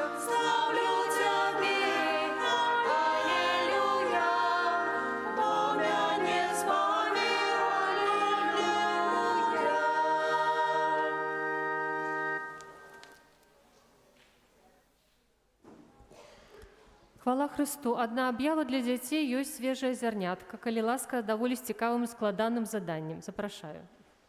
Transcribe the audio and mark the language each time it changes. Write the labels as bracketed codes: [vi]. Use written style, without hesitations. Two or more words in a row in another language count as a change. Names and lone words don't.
[ru] Славлю Тебе, аллилуйя, Бога не избавил, аллилуйя. [be] Хвала Христу. Адна аб'ява для дзяцей ёсць свежая зярнятка. Калі ласка, даволі з цікавым і складаным заданнем. Запрашаю.